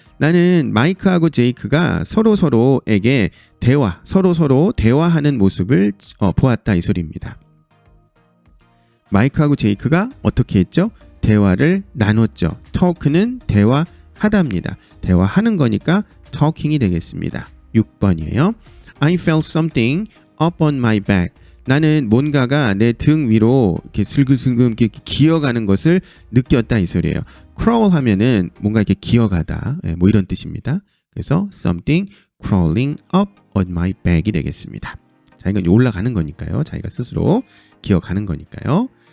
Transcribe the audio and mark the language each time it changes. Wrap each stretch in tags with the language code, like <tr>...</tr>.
<ko>나는 마이크하고 제이크가 서로에게 서로 대화하는 모습을 보았다 이 소리입니다. 마이크하고 제이크가 어떻게 했죠? 대화를 나눴죠. talk는 대화하다입니다. 대화하는 거니까 talking이 되겠습니다. 6번이에요.</ko> <en>I felt something up on my back.</en> <ko>나는 뭔가가 내 등 위로 이렇게 슬금슬금 이렇게 기어가는 것을 느꼈다 이 소리예요. crawl 하면은 뭔가 이렇게 기어가다, 뭐 이런 뜻입니다. 그래서</ko> <en>something crawling up on my back이</en> <ko>되겠습니다. 자, 이건 올라가는 거니까요. 자기가 스스로 기어가는 거니까요.</ko>